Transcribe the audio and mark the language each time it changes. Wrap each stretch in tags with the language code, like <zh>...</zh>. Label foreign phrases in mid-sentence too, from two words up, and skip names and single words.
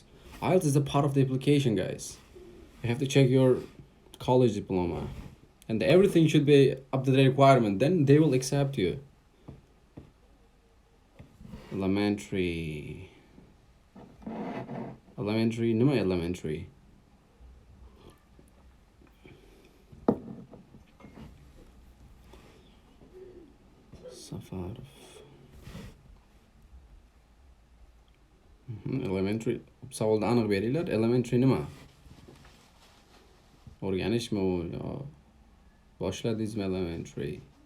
<en>IELTS is a part of the application, guys. You have to check your college diploma, and everything should be up to the requirement. Then they will accept you. Elementary, no elementary.</en> <uz>Safargi. Elementary. Savolda aniq beringlar. Elementary nima? O'rganishmi u yo boshladingizmi elementary?</uz>